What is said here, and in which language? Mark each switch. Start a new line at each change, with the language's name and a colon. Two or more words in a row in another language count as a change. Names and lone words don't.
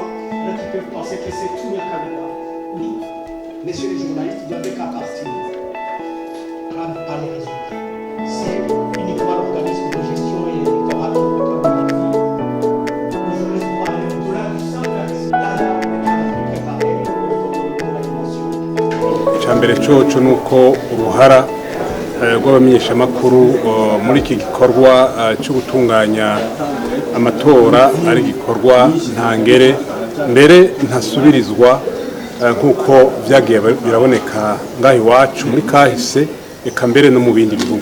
French: Donc ils peuvent penser que c'est tout le candidat. Oui, messieurs les journalistes, vous n'avez qu'à partir par les résultats. C'est uniquement l'organisme de gestion et électoral qui peut vérifier. Le journaliste pourra aller au-delà du simple accès. Là, on est préparé pour la dimension.
Rundi: Icyambere cyoco nuko uruhara rw'abamenyeshamakuru muri iki gikorwa cyo gutunganya amatora ari gikorwa ntangere mbere ntasubirizwa nkuko byagiye biraboneka ngaho iwacu muri kahise eka mbere no mu bindi bihugu.